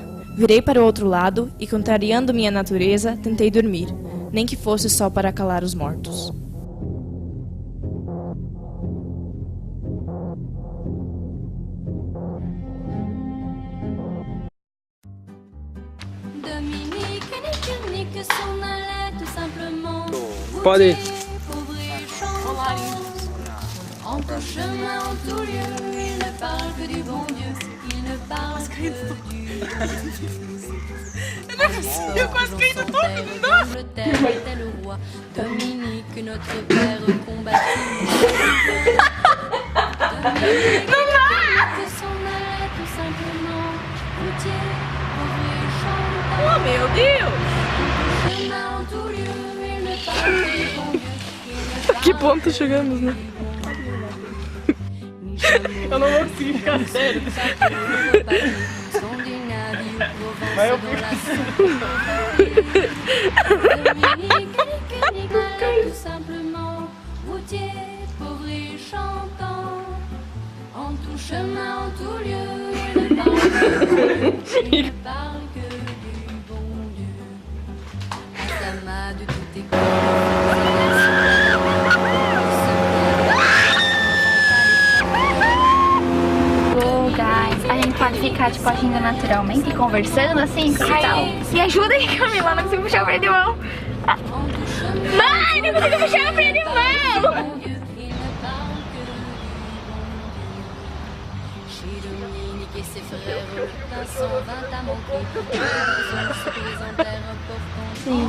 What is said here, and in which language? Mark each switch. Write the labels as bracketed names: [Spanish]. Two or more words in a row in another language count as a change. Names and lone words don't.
[Portuguese] Virei para o outro lado e, contrariando minha natureza, tentei dormir, nem que fosse só para calar os mortos. Pode ir. [French] En tout chemin, en tout lieu, il ne parle que du bon Dieu, il ne parle que du bon Dieu. L'Angleterre était le roi, Dominique, notre père combattit. Dominique s'en allait tout simplement, routier, pauvre et chantant. [Portuguese] Oh, meu Deus! [French] En tout chemin, en tout lieu, il ne parle que du bon Dieu, il ne parle [Portuguese] Que ponto chegamos, né? Eu não consigo ficar sério. Vai eu [French] tout simplement, routier, pauvre et chantant. En tout chemin, en tout lieu, il ne parle que du bon Dieu. À sa main de tout [Portuguese] Guys, a gente pode ficar tipo agindo naturalmente e conversando assim, que tal? Me ajuda aí, Camila, não consigo puxar o freio de mão. Mãe, não consigo puxar o freio de mão! Sim.